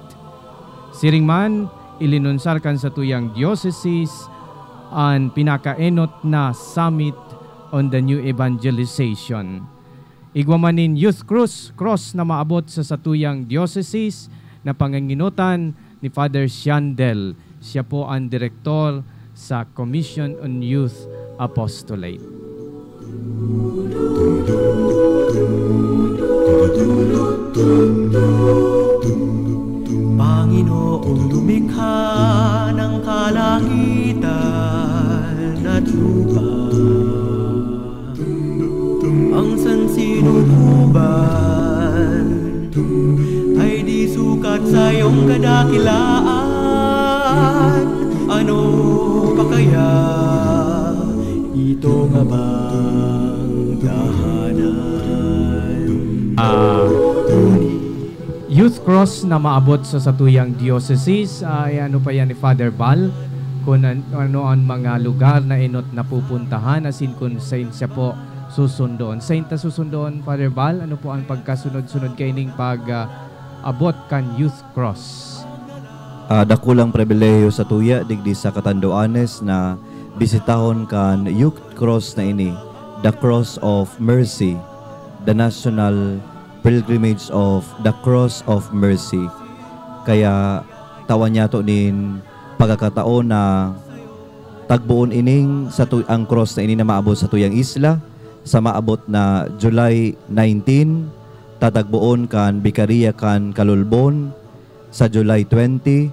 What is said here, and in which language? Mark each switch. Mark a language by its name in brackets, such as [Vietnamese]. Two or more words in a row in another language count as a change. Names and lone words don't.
[Bikol] Siringman, ilinunsar kan sa tuyang dioceses ang pinakaenot na Summit on the New Evangelization. Igwamanin Youth Cross na maabot sa satuyang dioceses na panganginutan ni Father Shandel. Siya po ang direktor sa Commission on Youth Apostolate. [Filipino] Panginoong lumikha ng kalangitan at lupa, ang sansinukuban ay di sukat sa iyong kadakilaan. Ano pa kaya ito nga bang tahanan? [Bikol] Youth Cross na maabot sa satuyang dioceses ay ano pa yan ni Father Val, kung ano ang mga lugar na inot na pupuntahan, asin kung sain siya po susundoon. Sain ta susundoon, Father Val, ano po ang pagkasunod-sunod kaining pag-abot kan Youth Cross? Dakulang pribilehiyo sa tuya digdi sa Catanduanes na bisitahon kan Youth Cross na ini, [English] the Cross of Mercy, the National Pilgrimage of the Cross of Mercy. [Bikol] Kaya tawan niya to nin pagkakataon na tagbuon ining sa ang cross na ini na maabot sa tuyang isla sa maabot na July 19, tatagbuon kan Bikaria kan Kalulbon sa July 20,